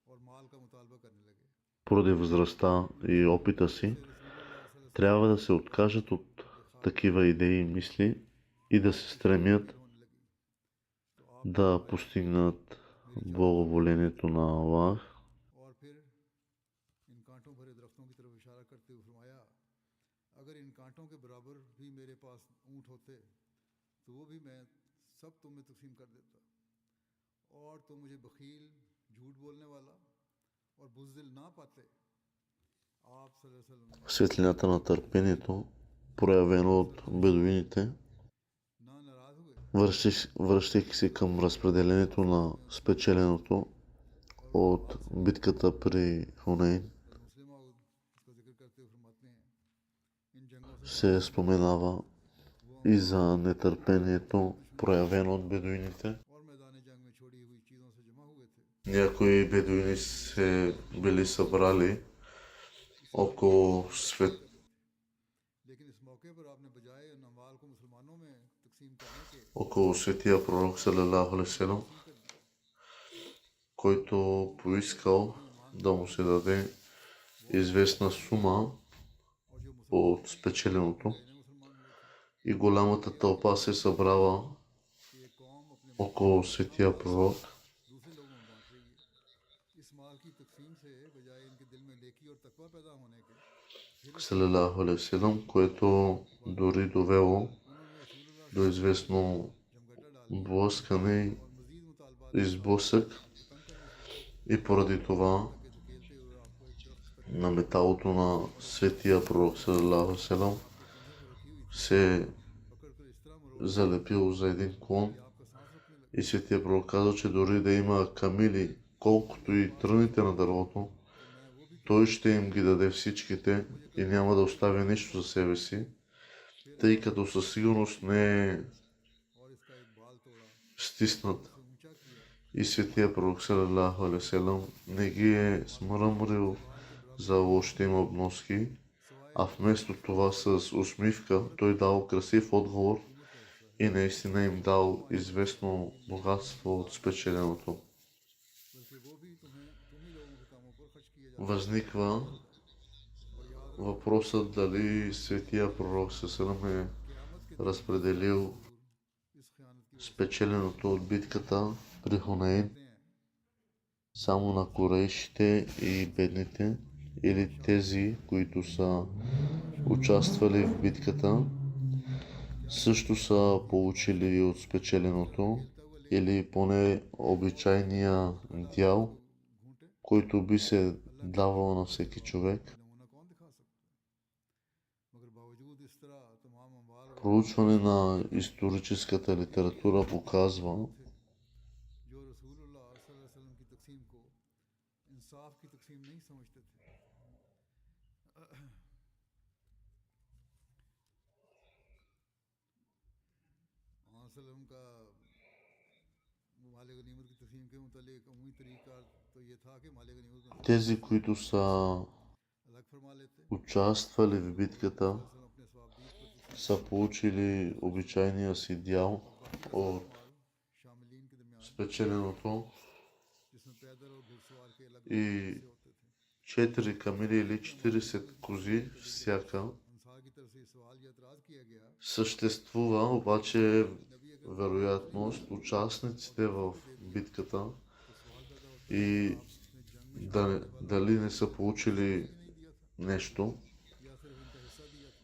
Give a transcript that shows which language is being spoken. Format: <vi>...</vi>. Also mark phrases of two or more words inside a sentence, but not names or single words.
<bg>поради възрастта и опита си, трябва да се откажат от такива идеи и мисли и да се стремят да постигнат благоволението на Аллах</bg> <ur>درختوں کی طرف اشارہ کرتے ہوئے فرمایا، اگر ان کانٹوں کے برابر بھی میرے پاس اونٹ ہوتے تو وہ بھی میں سب تمہیں تقسیم کر دیتا، اور تم مجھے بخیل، جھوٹ بولنے والا اور بزدل نہ پاتے.</ur> <ar>आप صلى الله عليه وسلم ने</ar> <bg>Светлината на търпението, проявено от бедуините,</bg> <ur>نہ ناراض ہوئے</ur> <bg>връщайки се към разпределението на спечеленото от битката при Хунейн,</bg> <ur>اور مصلح موعود اس کا ذکر کرتے ہوئے فرماتے ہیں، ان جنگوں سے</ur> <bg>се споменава и за нетърпението, проявено от бедуините.</bg> <ur>اور میدان جنگ میں چھوڑی ہوئی چیزوں سے جمع ہوئے تھے.</ur> <bg>Някои бедуини се били събрали около</bg> <ur>لیکن اس موقع پر آپ نے بجائے ان اموال کو مسلمانوں میں تقسیم کرنے کے</ur> <bg>около светия пророк</bg> <ar>صلى الله عليه وسلم,</ar> <bg>който поискал да му се даде известна сума</bg> <ur>اور جو</ur> <bg>от спечеленото,</bg> <ur>مسلمان ہوئے تھے</ur> <bg>и голямата тълпа се събрала</bg> <ur>کہ ایک قوم اپنے</ur> <bg>около светия пророк.</bg> <ur>دوسرے لوگوں میں بانٹ رہی ہے۔ اس مال کی تقسیم سے بجائے ان کے دل میں نیکی اور تقویٰ پیدا ہونے کے</ur> <ar>صلى الله عليه وسلم,</ar> <bg>което дори довело</bg> <ur>انہوں نے رسول اللہ</ur> <bg>до известно</bg> <ur>جمگھٹا ڈال</ur> <bg>блъскане</bg> <ur>اور مزید مطالبات</ur> <bg>и сблъсък,</bg> <ur>تنگ کرنے سے</ur> <bg>и поради това</bg> <ur>کے دھکیلتے ہوئے آپ کو ایک درخت تک</ur> <bg>на металото на светия пророк</bg> <ar>صلى الله عليه وسلم</ar> <bg>се</bg> <ur>پکڑ کر اس طرح مروڑ</ur> <bg>залепил за един клон.</bg> <ur>کہ آپ کا سانس رکنے لگے.</ur> <bg>И светия пророк каза, че дори да има камили, колкото и тръните на дървото,</bg> <ur>تو میں وہ بھی</ur> <bg>той ще им ги даде всичките и няма да остави нищо за себе си, тъй като със сигурност не е</bg> <ur>اور اس کا ایک بال توڑا,</ur> <bg>стиснат.</bg> <ur>اسے اونچا کیا</ur> <bg>И светия пророк</bg> <ar>صلى الله عليه وسلم</ar> <bg>не ги е смръмрил за лошите им обноски, а вместо това с усмивка той дал красив отговор и наистина им дал известно богатство от спечеленото.</bg> <ur>بلکہ وہ بھی تم ہی لوگوں کے کاموں پر خرچ کیے</ur> <bg>Възниква</bg> <ur>اور یاد</ur> <bg>въпросът дали светия пророк салам е</bg> <ur>قیامت کے</ur> <bg>разпределил</bg> <ur>اس خیانت کی</ur> <bg>спечеленото от битката при Хунейн</bg> <ur>وجہ ہیں</ur> <bg>само на курейшите и бедните, или тези, които са участвали в битката, също са получили от спечеленото, или поне обичайния дял,</bg> <ur>घूंटे</ur> <bg>който би се давал на всеки човек.</bg> <ur>نمونہ کون دکھا سکتا ہے، مگر باوجود اس طرح تمام اموال اور</ur> <bg>Проучване на историческата литература показва,</bg> <ur>जो</ur> <ar>رسول الله صلى الله عليه وسلم</ar> <ur>کی تقسیم کو انصاف کی تقسیم نہیں سمجھتے تھے. وسلم کا مال غنیمت کی تقسیم کے متعلق عمومی طریقہ تو یہ تھا کہ مال غنیمت میں</ur> <bg>тези, които са</bg> <ur>الگ فرما لیتے,</ur> <bg>участвали в битката,</bg> <ur>وسلم اپنے صوابدید پر تقسیم</ur> <bg>са получили обичайния си дял от</bg> <ur>شاملین کے درمیان</ur> <bg>спечеленото,</bg> <ur>جس میں پیدل اور گھڑسوار کے الگ</ur> <bg>и</bg> <ur>حصے ہوتے تھے.</ur> <bg>4 камили или 40 кози всяка.</bg> <ur>انصار کی طرف سے یہ سوال یا اعتراض کیا گیا</ur> <bg>Съществува обаче вероятност участниците в битката и дали не са получили нещо.</bg> <ur>یا صرف ان کا حصہ دیا تھا.</ur>